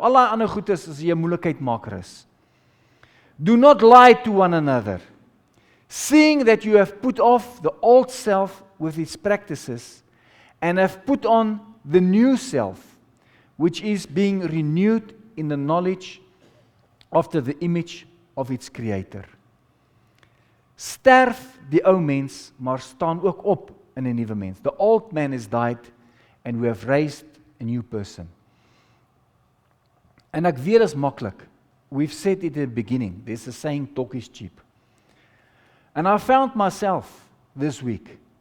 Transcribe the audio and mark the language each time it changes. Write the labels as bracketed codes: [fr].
[af] Al daai ander goed is as jy 'n moeilikheidmaker is. [en] Do not lie to one another, seeing that you have put off the old self with its practices, and have put on the new self, which is being renewed in the knowledge after the image of its creator. [af] Sterf die ou mens, maar staan ook op in 'n nuwe mens. [en] The old man has died, and we have raised a new person. [af] En ek weet is maklik. [en] We've said it at the beginning. There's a saying, talk is cheap. And I found myself this week.